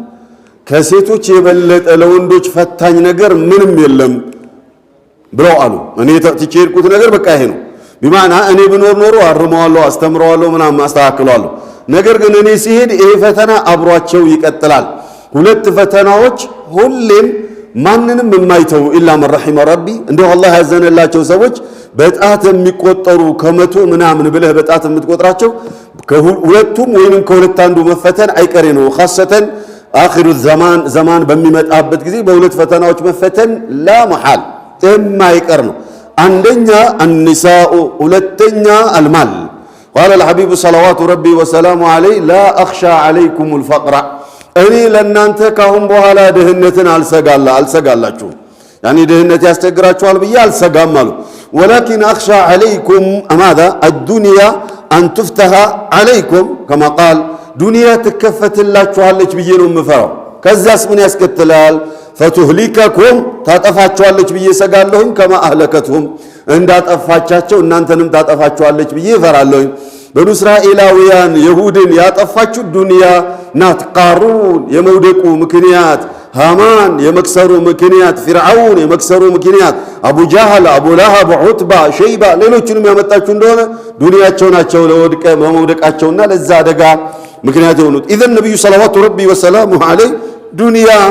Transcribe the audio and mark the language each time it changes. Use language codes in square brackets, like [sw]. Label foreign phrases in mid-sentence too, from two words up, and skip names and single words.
[am] ከሴቶች የበለጠ ለወንዶች ፈታኝ ነገር ምንም የለም ብለው አሉ። እኔ ተጨርኩት ነገር በቃ ይሄ ነው። ቢማና እኔ ብኖር ኖሮ አርመዋለሁ፣ አስተምረዋለሁ፣ ምናምን አስተካክለዋለሁ። ነገር ግን እኔ ሲሄድ ይሄ ፈተና አብሯቸው ይቀጥላል። ሁለት ፈተናዎች ሁሌም ማንንም የማይተው [ar] إلا من رحم ربي [am] እንደው አላህ ያዘነላቸው ሰዎች በጣት የሚቆጠሩ ከመቶ ምናምን ብለህ በጣት የምትቆጥራቸው ከሁለቱም ወይንም ከሁለት አንዱ መፈተን አይቀሬ ነው። [ar] خاصة آخر الزمان [am] በሚመጣበት ጊዜ በሁለት ፈተናዎች መፈተን ላ መሐል የማይቀር ነው። አንደኛ النساء ሁለተኛ [ar] المال قال الحبيب صلوات ربي وسلامه عليه لا أخشى عليكم الفقر [am] እኔ ለእናንተ ካሁን በኋላ ድህነትን አልሰጋላችሁ ያኒ ድህነት ያስቸግራችኋል ብዬ አልሰጋም አሉ። [ar] ولكن أخشى عليكم ماذا الدنيا أن تفتح عليكم كما قال دنيا [am] ትከፈትላችኋለች ብዬ ነው የምፈራው። ከዛስ ምን ያስከትላል? ፈቱህሊከኩም ታጠፋችኋለች ብዬ ሰጋለሁኝ። [ar] كما أهلكتهم [am] እንዳጠፋቻቸው እናንተንም ታጠፋችኋለች ብዬ እፈራለሁኝ። በኑ እስራኤላውያን ይሁድን ያጠፋችሁ ዱንያ ናት። ቃሩን የመውደቁ ምክንያት፣ ሃማን የመክሰሩ ምክንያት፣ ፊርዓውን የመክሰሩ ምክንያት፣ አቡ ጃህል፣ አቡ ለሃብ፣ ዑትባ፣ ሸይባ ሌሎችንም ያመጣችሁ እንደሆነ ዱንያቸው ናቸው ለመውደቃቸውና ለዛ አደጋ ምክንያት የሆኑት። ኢዘን ነብዩ [ar] صلوات ربي وسلامه عليه [am] ዱንያ